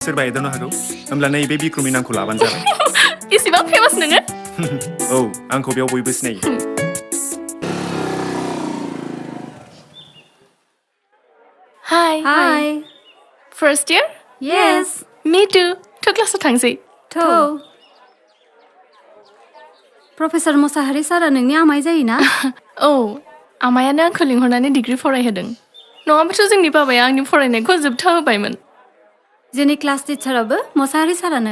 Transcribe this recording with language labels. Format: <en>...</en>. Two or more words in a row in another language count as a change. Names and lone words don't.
<brx>सोरबा एदावनो हागौ होमब्ला नैबे बिक्रमनि नामखौ लाबानो जाबाय इसेबां फेमास नोङो औ आंखौ बेयाव बयबो सिनायो</brx> <en>Hi. First year? Yes. Me too. To</en> <brx>क्लासाव थांसै थौ प्रफेसर मोसाहारि सारा नोंनि आमाय जायोना? औ आमायानो आंखौ लिंहरनानै डिग्री फरायहोदों नङाबाथ' जोंनि बाबाया आंनि फरायनायखौ जोबथा होबायमोन जोंनि क्लास टिचाराबो मोसाहारि सारानो</brx>